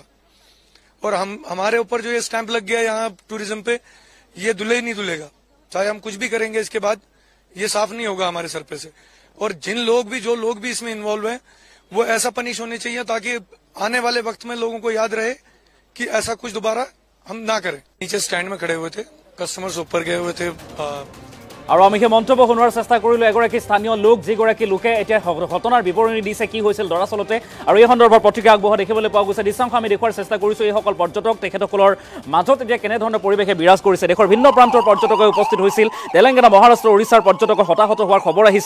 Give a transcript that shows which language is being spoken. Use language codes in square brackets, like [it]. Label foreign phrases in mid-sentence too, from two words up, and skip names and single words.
[hi] और हमारे ऊपर जो ये स्टैंप लग गया यहाँ टूरिज्म पे, ये धुले नहीं धुलेगा, चाहे हम कुछ भी करेंगे इसके बाद ये साफ नहीं होगा हमारे सर पे से। और जो लोग भी इसमें इन्वॉल्व हैं वो ऐसा पनिश होने चाहिए ताकि आने वाले वक्त में लोगों को याद रहे कि ऐसा कुछ दोबारा हम ना करें। नीचे स्टैंड में खड़े हुए थे, कस्टमर्स ऊपर गए हुए थे। [as] আৰু আমি সেই মন্তব্য শুনোৱাৰ চেষ্টা কৰিলোঁ এগৰাকী স্থানীয় লোক, যিগৰাকী লোকে এতিয়া ঘটনাৰ বিৱৰণী দিছে কি হৈছিল দৰাচলতে, আৰু এই সন্দৰ্ভত প্ৰতিক্ৰিয়া আগবঢ়োৱা দেখিবলৈ পোৱা গৈছে। দৃশ্যাংশ আমি দেখুৱাৰ চেষ্টা কৰিছোঁ এইসকল পৰ্যটক, তেখেতসকলৰ মাজত এতিয়া কেনেধৰণৰ পৰিৱেশে বিৰাজ কৰিছে। দেশৰ ভিন্ন প্ৰান্তৰ পৰ্যটকে উপস্থিত হৈছিল। তেলেংগানা, মহাৰাষ্ট্ৰ, উৰিষ্যাৰ পৰ্যটকৰ হতাহত হোৱাৰ খবৰ আহিছে।